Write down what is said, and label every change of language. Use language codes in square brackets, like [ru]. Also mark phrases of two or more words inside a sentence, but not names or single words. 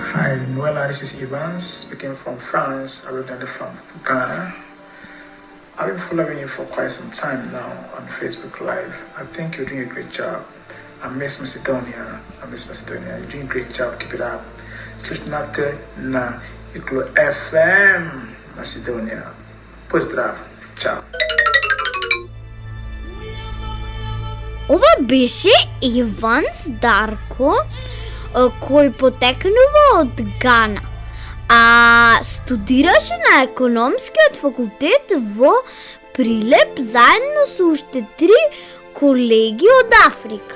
[en] Hi, Noella, this is Evans, speaking from France, originally from Ghana. I've been following you for quite some time now on Facebook Live. I think you're doing a great job. I miss Macedonia. You're doing a great job. Keep it up. [mk] Slušnate na Iklo FM Macedonia. Pozdrav. Ciao. Ова беше Иванс Дарко, кој потекнува од Гана, а студираше на економскиот факултет во Прилеп заедно со уште 3 колеги од Африка.